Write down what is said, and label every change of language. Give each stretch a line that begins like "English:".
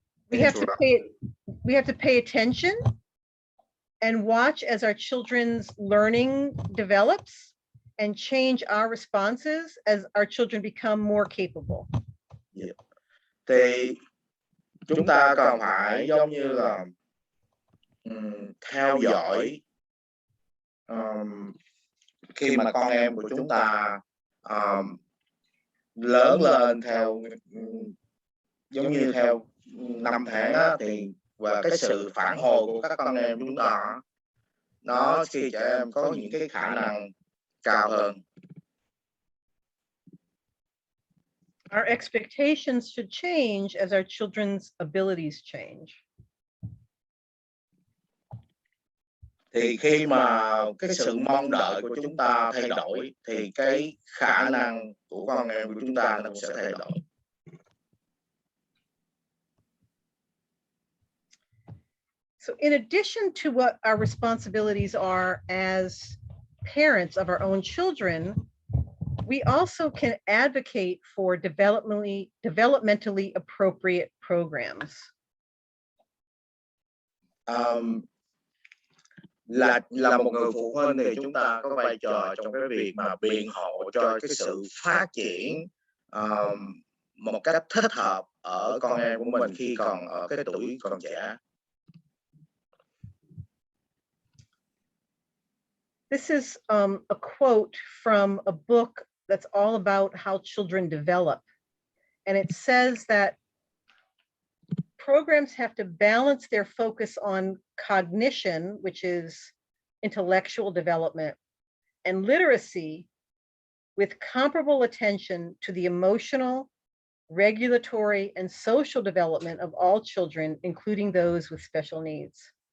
English: We have to pay attention and watch as our children's learning develops and change our responses as our children become more capable?
Vietnamese: Thì chúng ta cần phải giống như là theo dõi khi mà con em của chúng ta lớn lên theo giống như theo 5 tháng á, thì và cái sự phản hồi của các con em chúng ta nó khi trẻ em có những cái khả năng cao hơn.
English: Our expectations should change as our children's abilities change.
Vietnamese: Thì khi mà cái sự mong đợi của chúng ta thay đổi thì cái khả năng của con em của chúng ta nó cũng sẽ thay đổi.
English: So in addition to what our responsibilities are as parents of our own children, we also can advocate for developmentally appropriate programs.
Vietnamese: Là một người phụ huynh thì chúng ta có vai trò trong cái việc mà biện hộ cho cái sự phát triển một cách thích hợp ở con em của mình khi còn ở cái tuổi còn trẻ.
English: This is a quote from a book that's all about how children develop. And it says that programs have to balance their focus on cognition, which is intellectual development, and literacy with comparable attention to the emotional, regulatory, and social development of all children, including those with special needs.